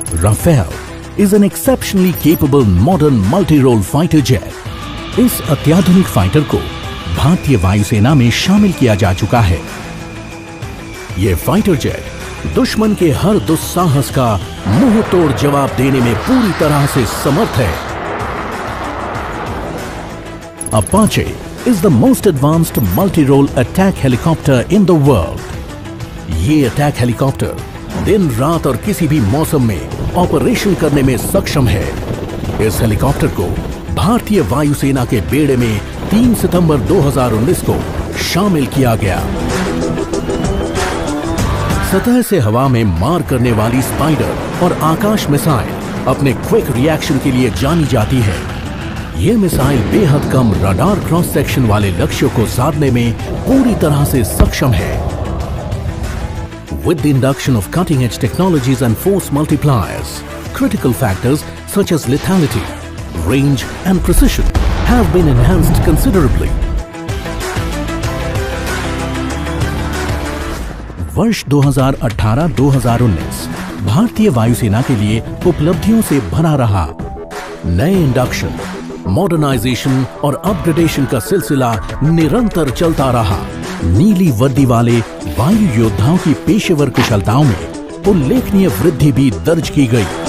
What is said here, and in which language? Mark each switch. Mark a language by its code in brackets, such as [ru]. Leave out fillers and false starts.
[en] Rafale is an exceptionally capable modern multi role fighter jet. [hi] इस अत्याधुनिक fighter को भारतीय वायुसेना में शामिल किया जा चुका है। यह फाइटर जेट दुश्मन के हर दुस्साहस का मुंह तोड़ जवाब देने में पूरी तरह से समर्थ है। [en] Apache is the most advanced multi-role attack helicopter in the world. [hi] ये अटैक हेलीकॉप्टर दिन रात और किसी भी मौसम में ऑपरेशन करने में सक्षम है। इस हेलीकॉप्टर को भारतीय वायुसेना के बेड़े में 3 सितंबर 2019 को शामिल किया गया। सतह से हवा में मार करने वाली स्पाइडर और आकाश मिसाइल अपने क्विक रिएक्शन के लिए जानी जाती है। ये मिसाइल बेहद कम रडार क्रॉस सेक्शन वाले लक्ष्यों को साधने में पूरी तरह से सक्षम है। [en] With the induction of cutting-edge technologies and force multipliers, critical factors such as lethality, range and precision have been enhanced considerably. [hi] वर्ष 2018-2019 भारतीय वायुसेना के लिए उपलब्धियों से भरा रहा। नए इंडक्शन, मॉडर्नाइजेशन और अपग्रेडेशन का सिलसिला निरंतर चलता रहा। नीली वर्दी वाले वायु योद्धाओं की पेशेवर कुशलताओं में उल्लेखनीय वृद्धि भी दर्ज की गई।